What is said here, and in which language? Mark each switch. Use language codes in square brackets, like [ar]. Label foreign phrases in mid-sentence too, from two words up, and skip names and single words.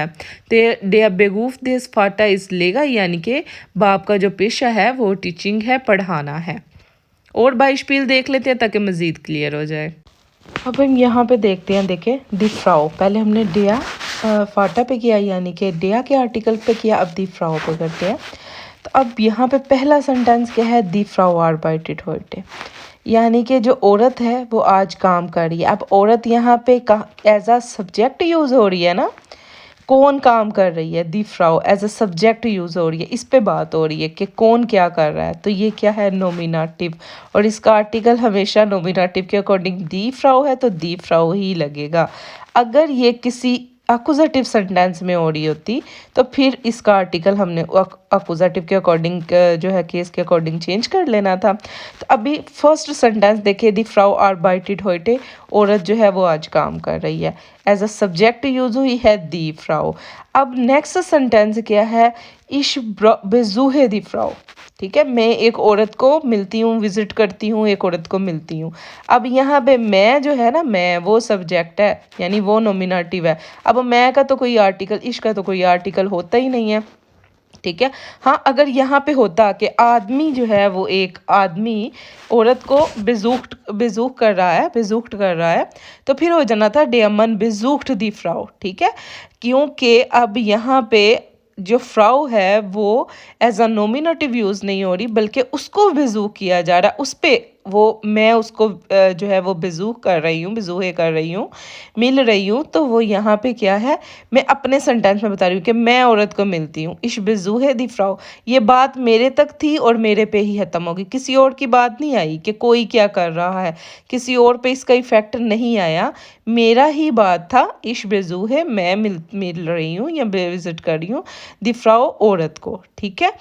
[de] तो der Beruf des Vater ist Lehrer, [ur] یعنی کہ باپ کا جو پیشہ ہے وہ ٹیچنگ ہے، پڑھانا ہے. اور بائشپیل دیکھ لیتے ہیں تاکہ مزید کلیئر ہو جائے. اب ہم یہاں پہ دیکھتے ہیں، دیکھیں [de] die Frau, [ur] پہلے ہم نے [de] der Vater [ur] پہ کیا، یعنی کہ ڈیا کے آرٹیکل پہ کیا، اب [de] die Frau [ur] پہ کرتے ہیں. تو اب یہاں پہ پہلا سینٹینس کیا ہے, [de] die Frau arbeitet heute, [ur] یعنی کہ جو عورت ہے وہ آج کام کر رہی ہے. اب عورت یہاں پہ [en] as a subject use [ur] ہو رہی ہے نا، کون کام کر رہی ہے, [de] die Frau [en] as a subject use [ur] ہو رہی ہے، اس پہ بات ہو رہی ہے کہ کون کیا کر رہا ہے. تو یہ کیا ہے، نومینیٹیو، اور اس کا آرٹیکل ہمیشہ نومینیٹیو کے اکارڈنگ [de] die Frau [ur] ہے تو [de] die Frau [ur] ہی لگے گا. اگر یہ کسی اکوزیٹیو سینٹینس میں ہو رہی ہوتی تو پھر اس کا آرٹیکل ہم نے اکوزیٹیو کے اکارڈنگ جو ہے کیس کے اکارڈنگ چینج کر لینا تھا. تو ابھی [en] first sentence [ur] देखिए, [de] die Frau arbeitet heute, [ur] عورت جو ہے وہ آج کام کر رہی ہے, [en] as a subject use [ur] ہوئی ہے [de] die Frau. [ur] अब [en] next sentence [ur] کیا ہے, [de] ich besuche die Frau, [ur] ٹھیک ہے، میں ایک عورت کو ملتی ہوں، وزٹ کرتی ہوں، ایک عورت کو ملتی ہوں. اب یہاں پہ میں جو ہے نا، میں وہ سبجیکٹ ہے، یعنی وہ نومینیٹیو ہے. اب میں کا تو کوئی آرٹیکل، اش کا تو کوئی آرٹیکل ہوتا ہی نہیں ہے، ٹھیک ہے. ہاں، اگر یہاں پہ ہوتا کہ آدمی جو ہے وہ ایک آدمی عورت کو بیزوخت کر رہا ہے، تو پھر ہو جانا تھا [de] der Mann besucht die Frau, [ur] ٹھیک ہے. کیونکہ اب یہاں پہ جو فراؤ ہے وہ [en] as a nominative use [ur] نہیں ہو رہی، بلکہ اس کو بیزوخ کیا جا رہا ہے، اس پہ وہ میں اس کو جو ہے وہ بیزوخ کر رہی ہوں، بیزوہے کر رہی ہوں، مل رہی ہوں. تو وہ یہاں پہ کیا ہے، میں اپنے سینٹینس میں بتا رہی ہوں کہ میں عورت کو ملتی ہوں, [de] ich besuche die Frau, [ur] یہ بات میرے تک تھی اور میرے پہ ہی ختم ہوگی، کسی اور کی بات نہیں آئی کہ کوئی کیا کر رہا ہے، کسی اور پہ اس کا ایفیکٹ نہیں آیا، میرا ہی بات تھا, [de] ich besuche, [ur] میں مل رہی ہوں یا وزٹ کر رہی ہوں [de] die Frau, [ur] عورت کو، ٹھیک ہے.